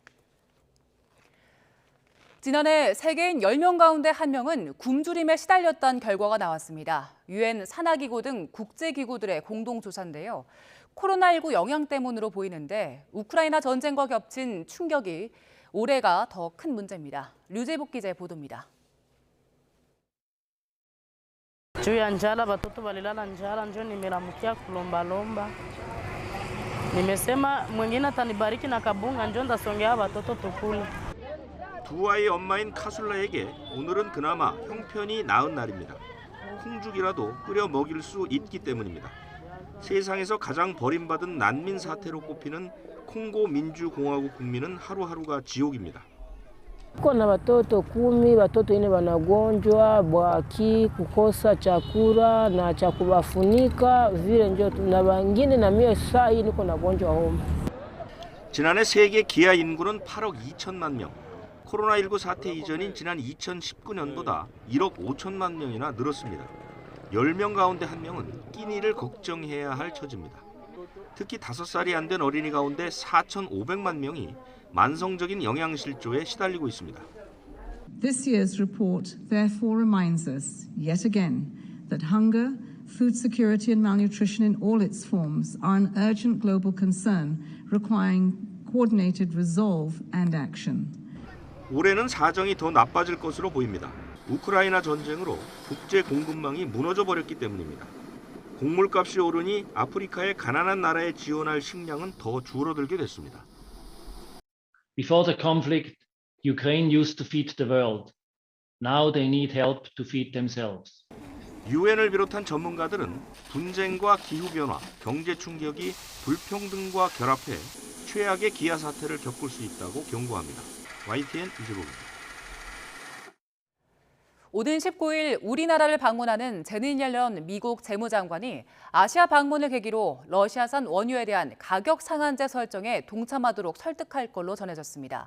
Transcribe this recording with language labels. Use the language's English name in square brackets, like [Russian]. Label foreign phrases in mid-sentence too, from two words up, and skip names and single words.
[Korean] 지난해 세계인 10명 가운데 1명은 굶주림에 시달렸다는 결과가 나왔습니다. UN 산하기구 등 국제기구들의 공동조사인데요. 코로나19 영향 때문으로 보이는데 우크라이나 전쟁과 겹친 충격이 올해가 더 큰 문제입니다. 류재복 기자의 보도입니다. [Swahili] juu ya njala, watoto walilala njala, ndio nimelamukia kulombalomba. Nimesema mwingine atanibariki na kabunga, ndio ndasongea watoto tukule. [Korean] 두 아이의 엄마인 카술라에게 오늘은 그나마 형편이 나은 날입니다. 콩죽이라도 끓여 먹일 수 있기 때문입니다. 세상에서 가장 버림받은 난민 사태로 꼽히는 콩고 민주공화국 국민은 하루하루가 지옥입니다. [Swahili] Kuna watoto 10, watoto ine wanagonjwa bwaki, kukosa chakula na cha kuwafunika vile ndio na wengine na mimi saa hii niko nagonjwa homa. [Korean] 지난해 세계 기아 인구는 8억 2천만 명. 코로나19 사태 이전인 지난 2019년보다 1억 5천만 명이나 늘었습니다. 10명 가운데 1명은 끼니를 걱정해야 할 처지입니다. 특히 5살이 안 된 어린이 가운데 4,500만 명이 만성적인 영양실조에 시달리고 있습니다. [English] This year's report therefore reminds us yet again that hunger, food security and malnutrition in all its forms are an urgent global concern requiring coordinated resolve and action. [Korean] 올해는 사정이 더 나빠질 것으로 보입니다. 우크라이나 전쟁으로 국제 공급망이 무너져 버렸기 때문입니다. 곡물값이 오르니 아프리카의 가난한 나라에 지원할 식량은 더 줄어들게 됐습니다. [English] Before the conflict, Ukraine used to feed the world. Now they need help to feed themselves. [Korean] 유엔을 비롯한 전문가들은 분쟁과 기후변화, 경제 충격이 불평등과 결합해 최악의 기아 사태를 겪을 수 있다고 경고합니다. YTN 이재복입니다. 오는 19일 우리나라를 방문하는 제닛 옐런 미국 재무장관이 아시아 방문을 계기로 러시아산 원유에 대한 가격 상한제 설정에 동참하도록 설득할 걸로 전해졌습니다.